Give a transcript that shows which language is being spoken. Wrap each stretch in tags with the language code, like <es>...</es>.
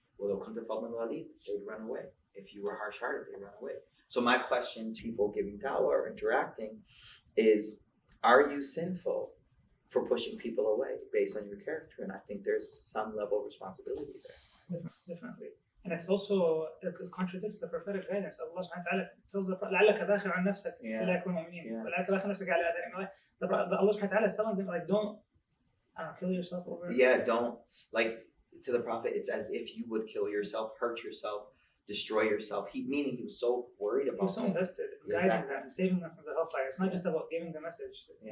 <en>They'd run away. If you were harsh-hearted, they'd run away. So my question to people giving dawah or interacting is, are you sinful for pushing people away based on your character? And I think there's some level of responsibility there. Definitely. And it's also, it contradicts the prophetic guidance. Allah subhanahu wa ta'ala tells the Prophet,</en> <ar>لَعَلَّكَ بَاخِعٌ نَفْسَكَ إِلَّا يَكُونُ مُؤْمِنِينَ وَلَعَلَّكَ بَاخِعٌ نَفْسَكَ عَلَىٰ آثَارِهِمْ.</ar> <en>Allah subhanahu wa ta'ala is telling them, like, don't kill yourself over it. Yeah, don't, like, to the Prophet, it's as if you would kill yourself, hurt yourself, destroy yourself. Meaning he was so worried about He was so invested in guiding them, saving them from the hellfire. It's not just about giving the message. Yeah.</en>